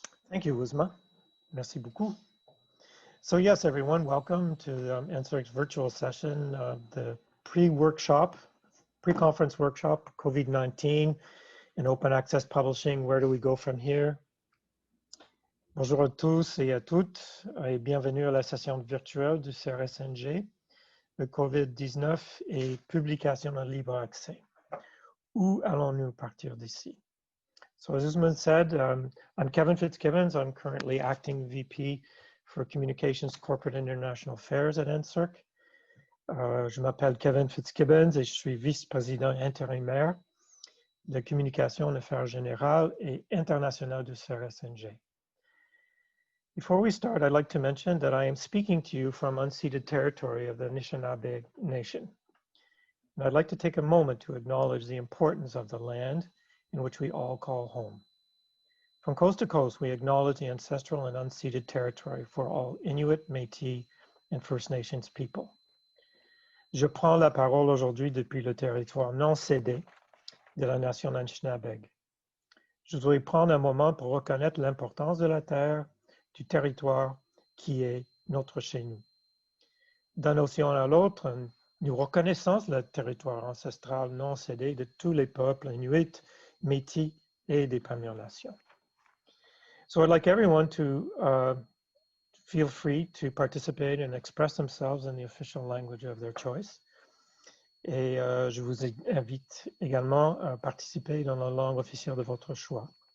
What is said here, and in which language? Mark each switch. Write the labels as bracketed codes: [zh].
[en] Thank you, Uzma. [fr] Merci beaucoup. [en] So yes, everyone, welcome to NSERC's virtual session, the pre-conference workshop, COVID-19 and Open Access Publishing. Where do we go from here? [fr] Bonjour à tous et à toutes et bienvenue à la session virtuelle du CRSNG. Le COVID-19 et publication en libre accès. Où allons-nous partir d'ici? [en] So as Suzanne said, I'm Kevin Fitzgibbons. I'm currently acting VP for Communications, Corporate and International Affairs at NSERC. [fr] Je m'appelle Kevin Fitzgibbons et je suis vice-président intérimaire de Communication en Affaires Générales et Internationales du CRSNG. [en] Before we start, I'd like to mention that I am speaking to you from unceded territory of the Anishinaabe Nation. And I'd like to take a moment to acknowledge the importance of the land in which we all call home. From coast to coast, we acknowledge the ancestral and unceded territory for all Inuit, Métis, and First Nations people. [fr] Je prends la parole aujourd'hui depuis le territoire non cédé de la nation Anishinaabe. Je voudrais prendre un moment pour reconnaître l'importance de la terre, du territoire qui est notre chez nous. D'un océan à l'autre, nous reconnaissons le territoire ancestral non cédé de tous les peuples inuits, métis et des Premières Nations. [en] So I'd like everyone to feel free to participate and express themselves in the official language of their choice. [fr] Et je vous invite également à participer dans la langue officielle de votre choix.